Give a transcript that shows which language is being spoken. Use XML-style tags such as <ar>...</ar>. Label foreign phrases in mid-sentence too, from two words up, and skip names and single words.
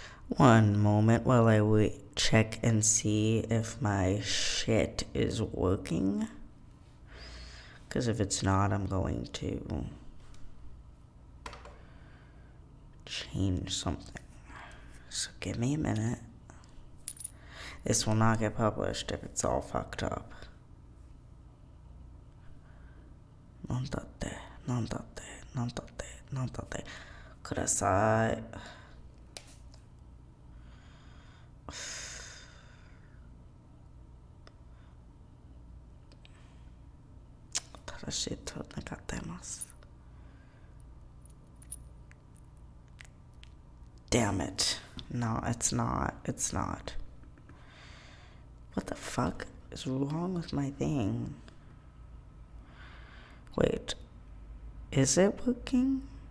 <en>One moment while I check and see if my shit is working. Because if it's not, I'm going to change something. So give me a minute. This will not get published if it's all fucked up. Non tate, non tate, non tate, non tate.</en> <ja>Kudasai. 正しいと願っています。</ja> <en>Damn it. No, it's not. It's not. What the fuck is wrong with my thing? Wait. Is it working?</en>